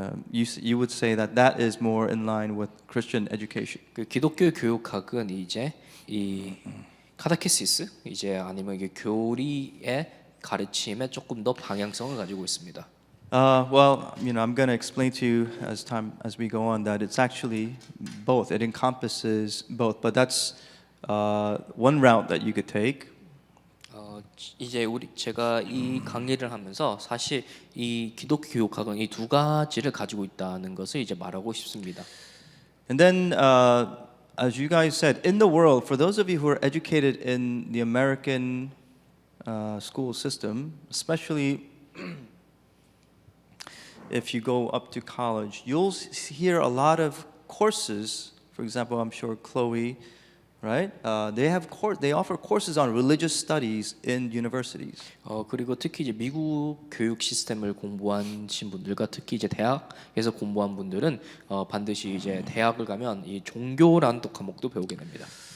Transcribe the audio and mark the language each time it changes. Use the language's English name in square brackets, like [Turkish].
[English] You would say that is more in line with Christian education. [Korean] 그 기독교 교육학은 이제 이 카테키시스 이제 아니면 이게 교리의 가르침에 조금 더 방향성을 가지고 있습니다. [English] Well, I'm going to explain to you as we go on that it's actually both. It encompasses both, but that's one route that you could take. [Korean] 이제 제가 이 강의를 하면서 사실 이 기독교 교육학은 이 두 가지를 가지고 있다는 것을 이제 말하고 싶습니다. [English] And then, as you guys said, in the world, for those of you who are educated in the American school system, especially if you go up to college, you'll hear a lot of courses. For example, I'm sure Chloe, right? They offer courses on religious studies in universities. [Korean] 그리고 특히 이제 미국 교육 시스템을 공부하신 분들과 특히 이제 대학에서 공부한 분들은 반드시 이제 대학을 가면 이 종교라는 또 과목도 배우게 됩니다.